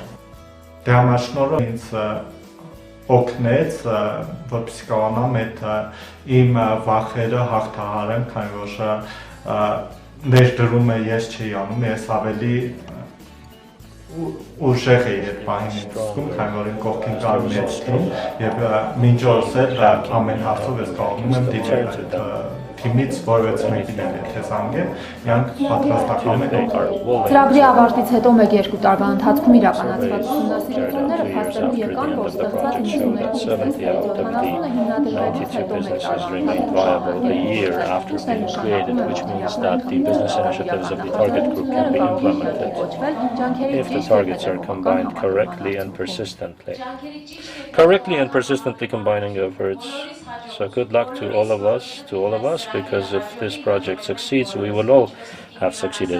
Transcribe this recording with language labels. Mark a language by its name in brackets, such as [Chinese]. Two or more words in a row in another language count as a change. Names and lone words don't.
[Armenian] Դրա համար շնորհը ինձ օգնեց, որպեսզի կարողանամ այդ իմ վախերը հաղթահարեմ, քանի որ ներդրումը ես չէի անում, ես ավելի ուժեղ էի այդ պահին ինձ, քանի որ իմ կողքին կար մեծ թիմ եւ մինչ օրս էլ ամեն հարցով ես կարողանում եմ դիմել այդ թիմից որևէ մեկին եթե զանգեմ, իրանք պատրաստական են։ Ծրագրի ավարտից հետո 1-2 տարվա ընթացքում իրականացված ուսումնասիրությունները փաստելու եկան, որ ստեղծված 92%-ից 70%-ը հիմնադրվելուց հետո մեկ [English] if the targets are combined correctly and persistently. Correctly and persistently combining efforts. So good luck to all of us, because if this project succeeds, we will all have succeeded.